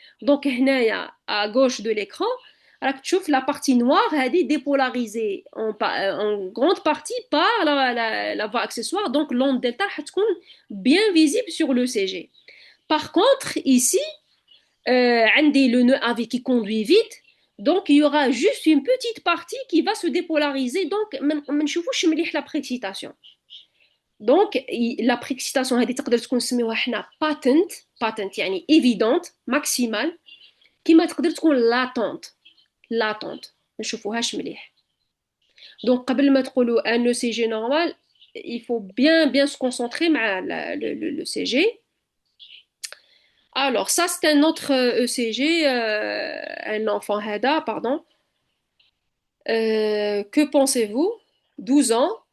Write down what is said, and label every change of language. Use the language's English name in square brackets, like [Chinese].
[French] Donc [Arabic] هنايا [French] à gauche de l'écran [Arabic] راك تشوف [French] la partie noire [Arabic] هذه [French] dépolarisée en grande partie par la voie accessoire. Donc l'onde delta [Arabic] راح تكون [French] bien visible sur le CG. Par contre, ici, [Arabic] عندي [French] le nœud AV qui conduit vite, donc il y aura juste une petite partie qui va se dépolariser, donc [Arabic] ما نشوفوش مليح [French] la précipitation. Donc la précipitation [Arabic] هذه تقدر تكون نسميوها حنا [French] patent [Arabic] يعني [French] évidente maximale [Arabic] كيما تقدر تكون [French] latente [Arabic] ما نشوفوهاش مليح. [French] Donc [Arabic] قبل ما تقولوا [French] un ECG normal, il faut bien se concentrer [Arabic] مع [French] le CG. Alors, ça, c'est un autre ECG, un enfant HADA, pardon. Que pensez-vous? 12 ans.